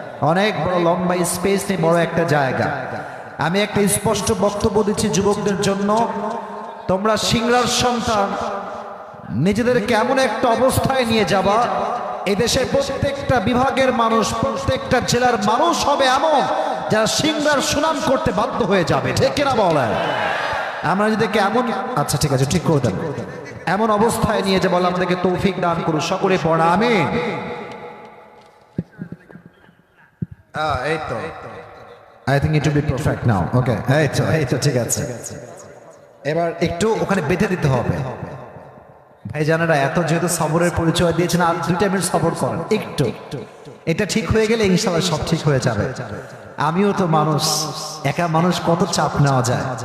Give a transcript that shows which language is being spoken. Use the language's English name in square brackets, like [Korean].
[Bangla] অনেক বড় লম্বা স্পেস নিয়ে বড় একটা জায়গা। আমি একটা স্পষ্ট বক্তব্য দিচ্ছি যুবকদের জন্য, তোমরা সিংড়ার সন্তান, নিজেদেরকে এমন একটা অবস্থায় নিয়ে যাবা, এদেশের প্রত্যেকটা বিভাগের মানুষ, প্রত্যেকটা জেলার মানুষ হবে এমন যারা সিংড়ার সুনাম করতে বাধ্য হয়ে যাবে, ঠিক কিনা বলেন? আমরা যদি এমন, আচ্ছা ঠিক আছে, ঠিক করে দেন, এমন অবস্থায় নিয়ে যাবো, আমাদেরকে তৌফিক দান করুন। সকলে পড়া আমিন। এই তো, [English] I think it will be perfect now. [Bangla] Okay, এই তো ঠিক আছে। এবার একটু ওখানে বেঁধে দিতে হবে। ভাইজানেরা এত যেহেতু সবরের পরিচয় দিয়েছেন, আর 2 মিনিট সবর করেন একটু। এটা ঠিক হয়ে গেলে ইনশাআল্লাহ সব ঠিক হয়ে যাবে। আমিও তো মানুষ, একা মানুষ, কত চাপ নেওয়া যায়।